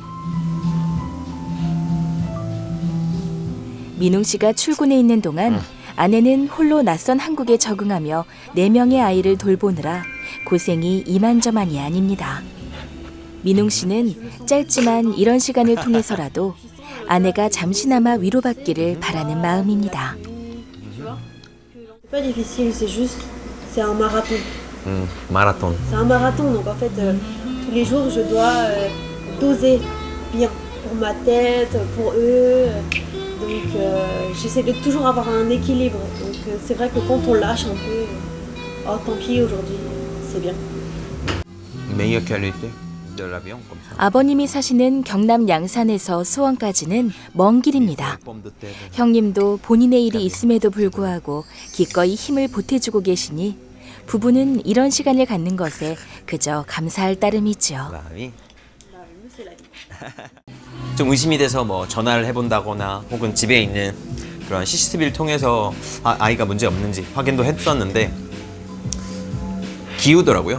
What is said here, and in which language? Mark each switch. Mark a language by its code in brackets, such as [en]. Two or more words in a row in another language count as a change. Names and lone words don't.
[ko] 민웅 씨가 출근해 있는 동안 아내는 홀로 낯선 한국에 적응하며 4명의 아이를 돌보느라 고생이 이만저만이 아닙니다. 민웅 씨는 짧지만 이런 시간을 통해서라도 아내가 잠시나마 위로받기를 바라는 마음입니다. [fr] C'est pas difficile, c'est un marathon. [ko] 마라톤. [fr] C'est un marathon, donc en fait, tous les jours, je dois doser bien pour ma tête, pour eux. Donc, j'essaie de toujours avoir un équilibre. Donc, c'est vrai que quand on lâche un peu, tant pis, aujourd'hui, c'est bien. Meilleure qualité. [ko] 아버님이 사시는 경남 양산에서 수원까지는 먼 길입니다. 형님도 본인의 일이 있음에도 불구하고 기꺼이 힘을 보태주고 계시니 부부는 이런 시간을 갖는 것에 그저 감사할 따름이죠. 좀 의심이 돼서 뭐 전화를 해본다거나 혹은 집에 있는 그런 CCTV를 통해서 아이가 문제 없는지 확인도 했었는데 기우더라고요.